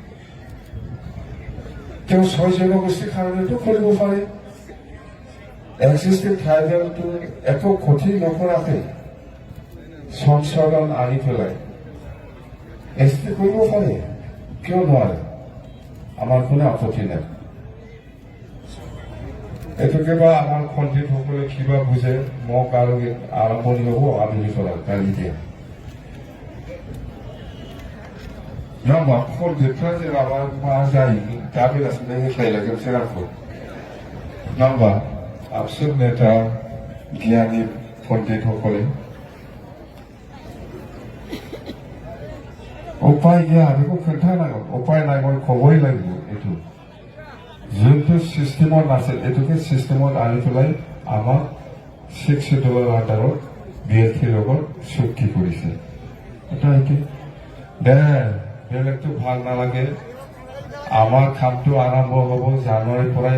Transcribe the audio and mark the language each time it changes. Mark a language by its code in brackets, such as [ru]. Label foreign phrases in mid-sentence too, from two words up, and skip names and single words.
[as] তেওঁ 6 জনগোষ্ঠীৰ কাৰণেতো কৰিব পাৰে, এক্সিষ্টিং ট্ৰাইবেলটো একো ক্ষতি নকৰাকৈ সংশোধন আনি পেলাই ST কৰিব পাৰে, কিয় নোৱাৰে? আমাৰ কোনো আপত্তি নাই। এইটোকে বা আমাৰ পণ্ডিতসকলে কিবা বুজে, মোক আৰু আৰম্ভণি হ'ব আবেলি পৰা গালি দিয়ে। [brx] नङा पण्डितफ्रा जेराबा मा जायो दा बेलासिनो होख्लायलायगोनसो आंखौ, नङा होमबा? [as] আপচু নেতা জ্ঞানী পণ্ডিতসকলে উপায় গিয়া [brx] बेखौ खोन्थानांगौ, [as] उपाय নাই, মই ক'বই লাগিব। এইটো যোনটো চিষ্টেমত নাছিল, এইটোকে চিষ্টেমত আনি পেলাই আমাক 6 শিডিউলৰ আণ্ডাৰত BLTৰ লগত চুক্তি কৰিছে। এটা এইটো দে বেলেগটো ভাল নালাগে, আমাৰ কামটো আৰম্ভ হ'ব জানুৱাৰীৰ পৰাই।